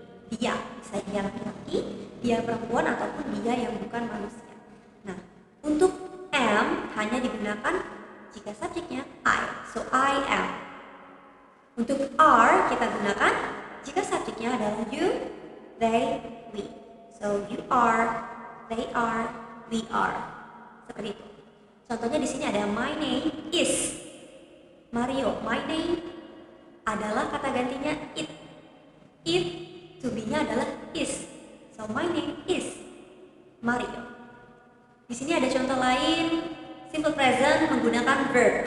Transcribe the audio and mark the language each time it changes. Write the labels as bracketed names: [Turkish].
[Indonesian] Dia, bisa dia laki-laki, dia perempuan, ataupun dia yang bukan manusia. Nah, untuk am hanya digunakan jika subjeknya I, [English] so I am. [Indonesian] Untuk are kita gunakan jika subjeknya adalah you, they, we. [English] So you are, they are, we are. [Indonesian] Seperti itu. Contohnya di sini ada [English] my name is Mario. My name [Indonesian] adalah kata gantinya it. [English] It to be-nya [Indonesian] adalah [English] is. So my name is Mario. [Indonesian] Di sini ada contoh lain, simple present menggunakan verb.